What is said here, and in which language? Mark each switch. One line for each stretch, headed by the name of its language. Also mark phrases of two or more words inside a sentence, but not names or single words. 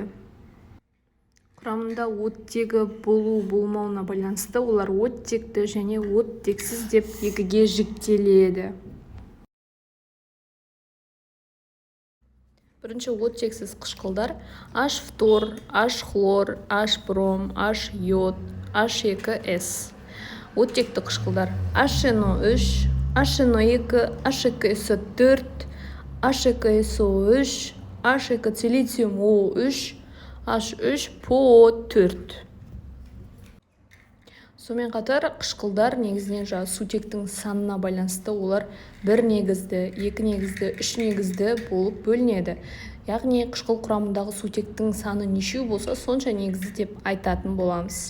Kazakh: Құрамында оттегі болу-болмауына байланысты олар оттекті және оттексіз деп екіге жіктеледі. Бірінші оттексіз қышқылдар H фтор, H хлор, H бром, H йод, H2S. Оттекті қышқылдар HNO3, HNO2, H2SO4, H2SO3, H2 силициум O3, H3 PO4. Сонымен қатар қышқылдар негізінен сутектің санына байланысты олар бір негізді, екі негізді, үш негізді болып бөлінеді. Яғни қышқыл құрамындағы сутектің саны нешеу болса, сонша негізді деп айтатын боламыз.